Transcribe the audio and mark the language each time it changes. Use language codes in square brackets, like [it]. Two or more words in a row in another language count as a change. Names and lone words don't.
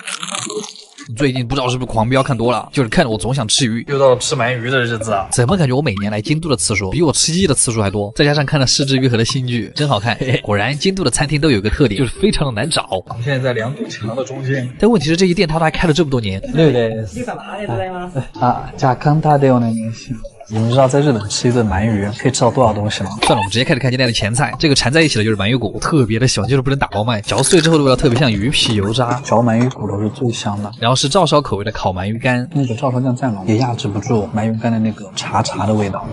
[zh] 最近不知道是不是狂飙看多了，就是看着我总想吃鱼。又到了吃鳗鱼的日子啊！怎么感觉我每年来京都的次数比我吃鸡的次数还多？再加上看了失之愈合的新剧，真好看。嘿嘿，果然京都的餐厅都有个特点，就是非常的难找。我们现在在2堵墙的中间，但问题是这一店它都还开了这么多年。对啊， [ja] じゃあ簡単でお願いします。 [zh] 你们知道在日本吃一顿鳗鱼可以吃到多少东西吗？算了，我们直接开始看今天的前菜。这个缠在一起的就是鳗鱼骨，特别的小，就是不能打包卖。嚼碎之后的味道特别像鱼皮油渣，嚼鳗鱼骨头是最香的。然后是照烧口味的烤鳗鱼干，那个照烧酱蘸了也压制不住鳗鱼干的那个茶的味道。